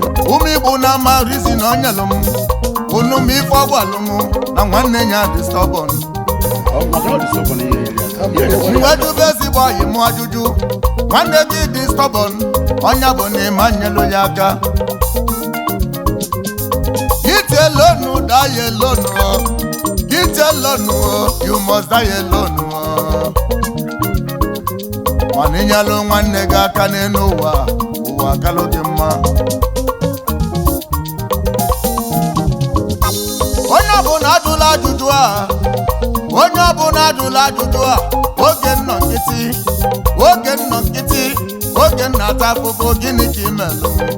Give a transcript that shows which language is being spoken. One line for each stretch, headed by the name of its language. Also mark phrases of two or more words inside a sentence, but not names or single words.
Igbo: Ụmụ Igbo na-ama rizi na o nyelụ m, unu m ife ọ gwalụ m na nwanne ya dị stubborn. M wee jụba ezigbo oyi m ajụjụ, nwanne gị dị stubborn, onye bụ na ịma nyelụ ya aka.
English: Get alone, die alone, oh. Get alone, oh. You must die alone, oh.
Igbo: Mana ịnyalụ nwanne gị aka n'elu ụwa, ụwa akalụ gị mma. Onye ọbụla ajụla ajụjụ a, onye ọbụla ajụla ajụjụ a, oge m nọ nkịtị, oge m nọ nkịtị, oge m na-ata afụfụ, gịnị ka ị melụ?